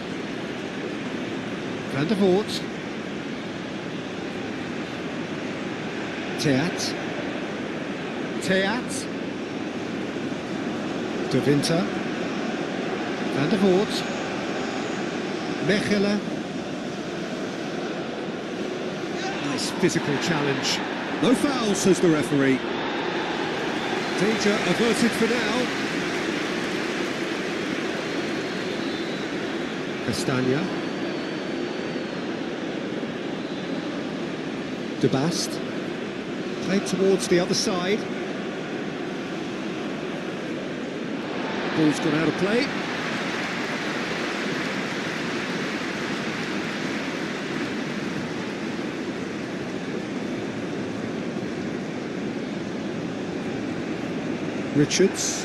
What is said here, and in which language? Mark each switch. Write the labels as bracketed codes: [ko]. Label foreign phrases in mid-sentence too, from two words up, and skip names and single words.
[en] Van der Voort. Theat. Theat. De Winter. Van der Voort. Mechelen. Nice physical challenge. No foul, says the referee. Danger averted for now. Castagna. De Bast. Played towards the other side. Ball's gone out of play. Richards.